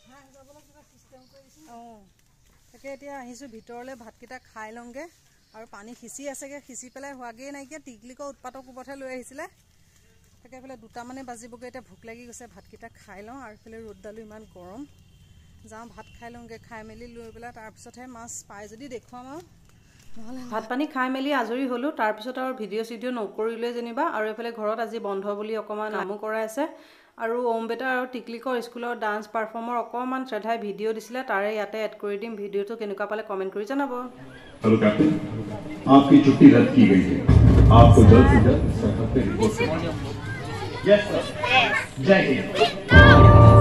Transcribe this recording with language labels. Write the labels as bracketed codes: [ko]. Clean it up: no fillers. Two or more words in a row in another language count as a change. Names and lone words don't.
[as] তাকে এতিয়া আহিছোঁ ভিতৰলৈ ভাতকেইটা খাই লওঁগৈ আৰু পানী সিঁচি আছেগৈ সিঁচি পেলাই হোৱাগৈ নাইকিয়া টিকলিকৰ উৎপাতৰ কোবতহে লৈ আহিছিলে তাকে এইফালে 2টামানে বাজিবগৈ এতিয়া ভোক লাগি গৈছে ভাতকেইটা খাই লওঁ আৰু এইফালে ৰ'দডালো ইমান গৰম যাওঁ ভাত খাই লওঁগৈ খাই মেলি লৈ পেলাই তাৰপিছতহে মাছ পাই যদি দেখুৱাম আৰু নহ'লে ভাত পানী খাই মেলি আজৰি হ'লোঁ তাৰপিছত আৰু ভিডিঅ' চিডিঅ' নকৰিলে যেনিবা আৰু এইফালে ঘৰত আজি বন্ধ বুলি অকণমান কামো কৰাই আছে আৰু ওম বেটা আৰু টিকলিকৰ স্কুলৰ ডান্স পাৰফৰ্মৰ অকণমান শ্ৰদ্ধাই ভিডিঅ' দিছিলে তাৰে ইয়াতে এড কৰি দিম ভিডিঅ'টো কেনেকুৱা পালে কমেণ্ট কৰি জনাব [hi] हेलो कैप्टन आपकी छुट्टी रद्द की गई है आपको जल्द से जल्द सरहद पे रिपोर्ट करना है [en] yes sir [hi] जय हिंद